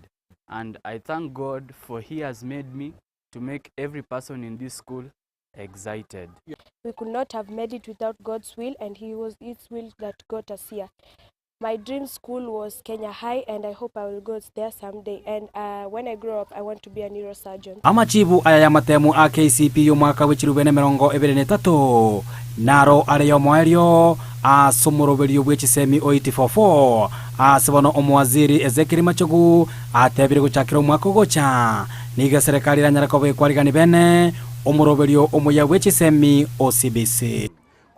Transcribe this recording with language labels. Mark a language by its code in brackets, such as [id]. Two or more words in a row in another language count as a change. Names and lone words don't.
[en] And I thank God for He has made me to make every person in this school excited. We could not have made it without God's will, and His will that got us here. My dream school was Kenya High, and I hope I will go there someday. And when I grow up, I want to be a neurosurgeon. [guz] Amachibu aya ya matemu AKCP yo mwaka wa 2023 naro areyo mwario asomoroberio bwechisemi 844 asibono omwaziri Ezekiel Machogu atebire guchakira mwaka gocha niga serikali ranyara ko bekwarigani bene omoroberio omuya bwechisemi OCBC.